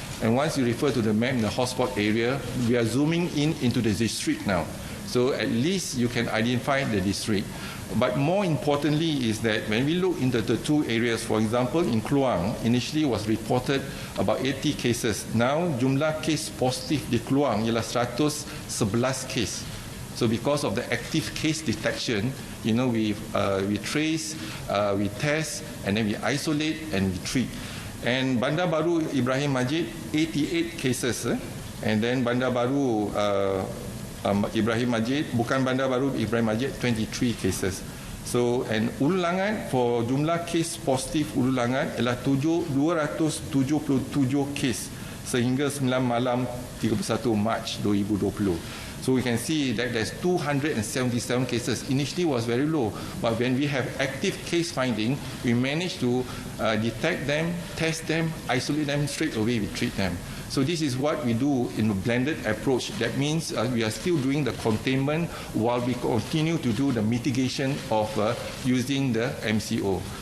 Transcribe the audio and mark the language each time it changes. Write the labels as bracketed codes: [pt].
[en] And once you refer to the map in the hotspot area, we are zooming in into the district now. So at least you can identify the district. But more importantly is that when we look into the two areas, for example, in Kluang, initially was reported about 80 cases. [ms] Now, jumlah case positif di Kluang ialah 111 case. [en] So because of the active case detection, we trace, we test, and then we isolate and we treat. And Bandar Baru Ibrahim Majid, 88 cases. And then Bandar Baru Ibrahim Majid, bukan Bandar Baru Ibrahim Majid, 23 cases. So, and [ms] Ulu Langat, for jumlah kes positif Ulu Langat ialah 277 kes sehingga 9 malam 31 Mac 2020. [en] So we can see that there's 277 cases. Initially was very low, but when we have active case finding, we managed to detect them, test them, isolate them, straight away we treat them. So this is what we do in a blended approach. That means we are still doing the containment while we continue to do the mitigation of using the MCO.